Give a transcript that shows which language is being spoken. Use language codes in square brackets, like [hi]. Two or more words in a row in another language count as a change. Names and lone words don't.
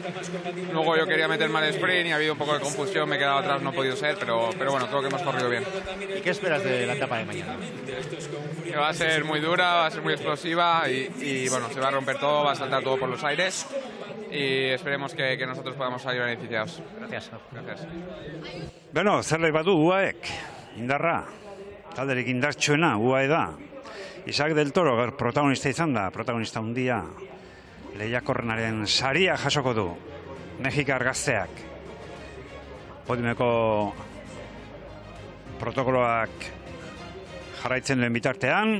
[es] Luego yo quería meterme al sprint y ha habido un poco de confusión, me he quedado atrás, no ha podido ser, pero bueno, creo que hemos corrido bien. ¿Y qué esperas de la etapa de mañana? Que va a ser muy dura, va a ser muy explosiva y bueno, se va a romper todo, va a saltar todo por los aires. Y esperemos que nosotros podamos salir beneficiados. Gracias. [eu] Bueno, zerbait badu UAEk, indarra, talderik indartsuena UAE da. Isaac Del Toro protagonista izan da, protagonista handia. Lehiakorrenaren saria jasoko du, Mexikar gazteak. Podiumeko protokoloak jarraitzen lehen bitartean.